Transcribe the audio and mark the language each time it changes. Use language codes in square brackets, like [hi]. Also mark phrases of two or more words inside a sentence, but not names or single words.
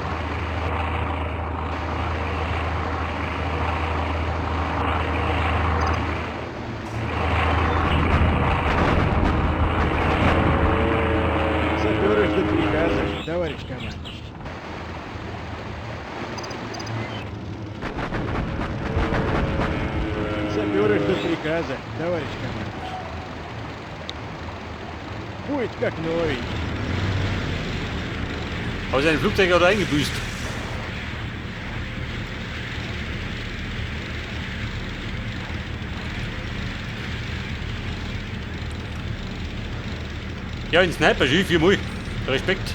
[ru] Саперы ждут приказа, товарищ командующий. Саперы ждут приказа, товарищ командующий. Будет как новый. [de] Aber sein Flugzeug hat er eingebüßt. Ja, ein Sniper, Jules, viermal. Respekt.